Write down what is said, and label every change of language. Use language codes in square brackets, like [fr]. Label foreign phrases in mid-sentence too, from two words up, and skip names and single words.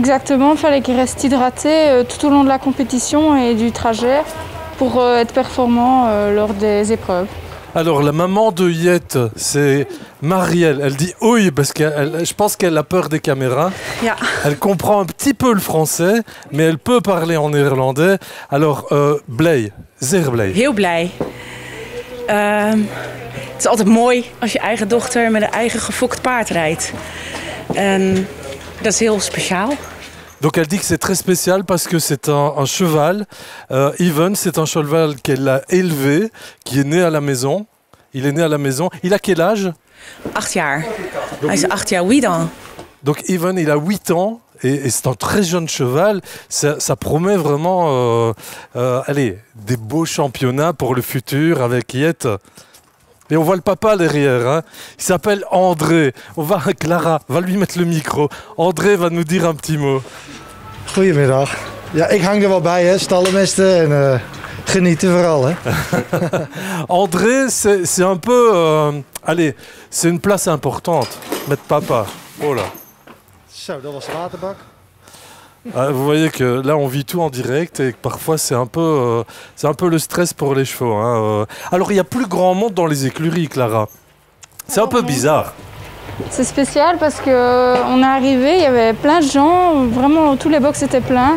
[fr] Exactement, il fallait qu'il reste hydraté tout au long de la compétition et du trajet. pour être performant lors des épreuves. Alors la maman de Jet, c'est Marielle. Elle dit oui parce que je pense qu'elle a peur des caméras. Ja. Elle comprend un petit peu le français, mais elle peut parler en néerlandais. [nl] Alors blij, zeer blij. Heel blij. Het is altijd mooi als je eigen dochter met een eigen gefokt paard rijdt. En dat is heel speciaal. [fr] Donc elle dit que c'est très spécial parce que c'est un cheval. Even, c'est un cheval qu'elle a élevé, qui est né à la maison. Il est né à la maison. Il a quel âge? [nl] 8 jaar. Hij is 8 jaar, wie dan? [fr] Donc Even, il a 8 ans. Et c'est un très jeune cheval. Ça promet vraiment allez, des beaux championnats pour le futur avec Jet. Et on voit le papa derrière, hein. Il s'appelle André. Clara va lui mettre le micro. André va nous dire un petit mot. [nl] Goedemiddag. Ja, ik hang er wel bij, hè. Stallenmesten en genieten vooral, hè. [fr] André, c'est un peu... allez, c'est une place importante. Mettre papa. Oh là. [nl] Zo, dat was de waterbak. [fr] Vous voyez que là on vit tout en direct et que parfois c'est un peu le stress pour les chevaux, hein. Alors il y a plus grand monde dans les écuries, Clara. C'est un peu bizarre. C'est spécial parce qu'on est arrivé, il y avait plein de gens, vraiment tous les box étaient pleins.